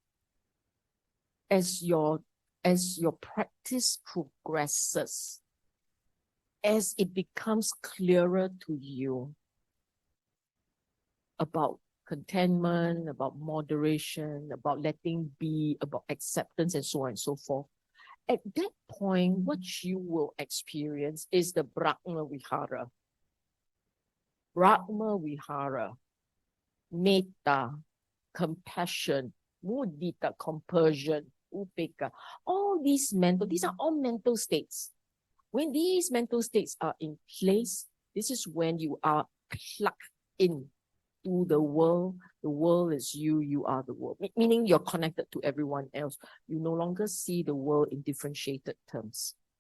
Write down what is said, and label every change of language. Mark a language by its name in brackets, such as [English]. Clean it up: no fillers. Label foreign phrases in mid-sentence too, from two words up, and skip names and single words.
[English] As your practice progresses, as it becomes clearer to you about contentment, about moderation, about letting be, about acceptance, and so on and so forth, at that point, what you will experience is the Brahma Vihara. Brahma Vihara, metta, compassion, mudita, compersion, upeka. All these are all mental states. When these mental states are in place, this is when you are plugged in to the world. The world is you, you are the world. Meaning you're connected to everyone else. You no longer see the world in differentiated terms.